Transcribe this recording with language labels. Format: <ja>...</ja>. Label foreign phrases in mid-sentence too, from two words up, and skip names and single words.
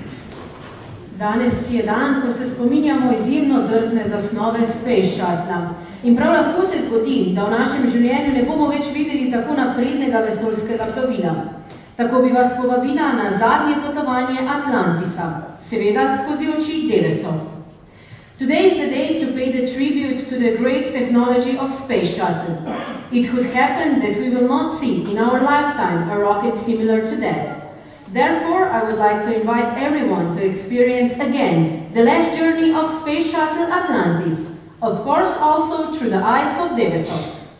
<sl>Danes je dan, ko se spominjamo izjemno drzne zasnove Space Shuttle. In prav lahko se zgodi, da v našem življenju ne bomo več videli tako naprednega vesoljskega plovila. Tako bi vas povabila na zadnje potovanje Atlantisa, seveda skozi oči Devesov.</sl> <en>Today is the day to pay the tribute to the great technology of Space Shuttle. It could happen that we will not see in our lifetime a rocket similar to that. Therefore, I would like to invite everyone to experience again the last journey of Space Shuttle Atlantis, of course also through the eyes of Devesov.</en>